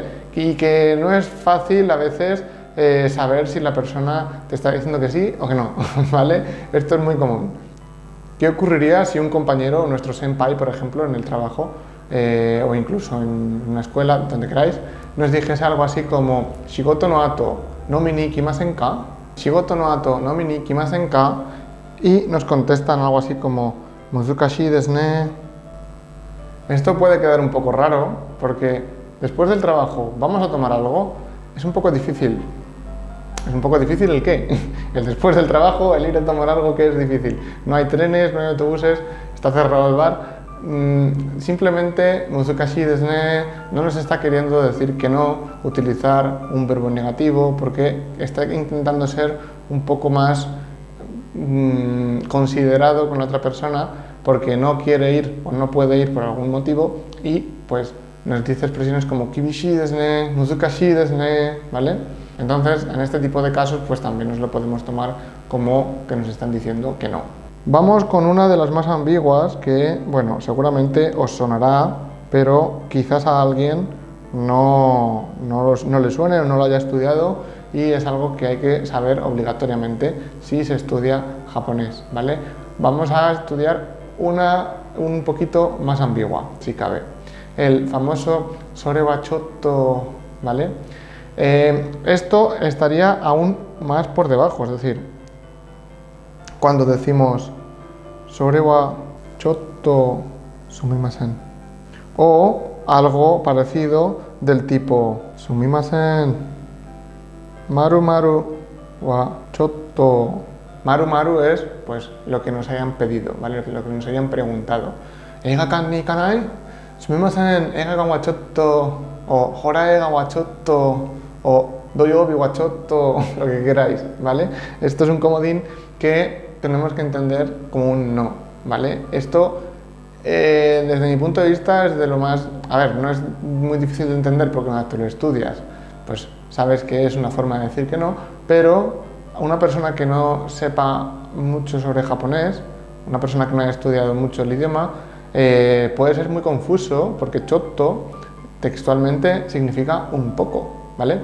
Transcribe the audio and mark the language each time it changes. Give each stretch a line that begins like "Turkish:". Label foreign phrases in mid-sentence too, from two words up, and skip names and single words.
Spanish: Y que no es fácil a veces saber si la persona te está diciendo que sí o que no, ¿vale? Esto es muy común. ¿Qué ocurriría si un compañero, nuestro senpai, por ejemplo, en el trabajo o incluso en una escuela, donde queráis, nos dijese algo así como:
Japanese: 仕事の後飲みに来ませんか? 仕事の後飲みに来ませんか?
Spanish: Y nos contestan algo así como:
Japanese: 難しいですね.
Spanish: Esto puede quedar un poco raro porque después del trabajo vamos a tomar algo. Es un poco difícil. ¿Es un poco difícil el qué? El después del trabajo, el ir a tomar algo, que es difícil. No hay trenes, no hay autobuses, está cerrado el bar. Simplemente
Japanese: 難しいですね
Spanish: no nos está queriendo decir que no, utilizar un verbo negativo, porque está intentando ser un poco más considerado con la otra persona, porque no quiere ir o no puede ir por algún motivo, y pues nos dice expresiones como
Japanese: 厳しいですね, 難しいですね,
Spanish: ¿vale? Entonces, en este tipo de casos, pues también nos lo podemos tomar como que nos están diciendo que no. Vamos con una de las más ambiguas que, bueno, seguramente os sonará, pero quizás a alguien no le suene o no lo haya estudiado, y es algo que hay que saber obligatoriamente si se estudia japonés, ¿vale? Vamos a estudiar una un poquito más ambigua, si cabe. El famoso
Japanese: それはちょっと,
Spanish: ¿vale? Esto estaría aún más por debajo, es decir, cuando decimos
Japanese: それはちょっとすみません,
Spanish: o algo parecido del tipo
Japanese: すみません○○はちょっと. Maru maru
Spanish: es pues lo que nos hayan pedido, ¿vale? Lo que nos hayan preguntado.
Japanese: 映画館に行かない?すみません、映画はちょっと, o ほら映画はちょっと, o 土曜日はちょっと,
Spanish: lo que queráis, ¿vale? Esto es un comodín que tenemos que entender como un no, ¿vale? Esto, desde mi punto de vista, es de lo más... A ver, no es muy difícil de entender porque cuando tú lo estudias, pues sabes que es una forma de decir que no, pero una persona que no sepa mucho sobre japonés, una persona que no haya estudiado mucho el idioma, puede ser muy confuso porque chotto textualmente significa un poco, ¿vale?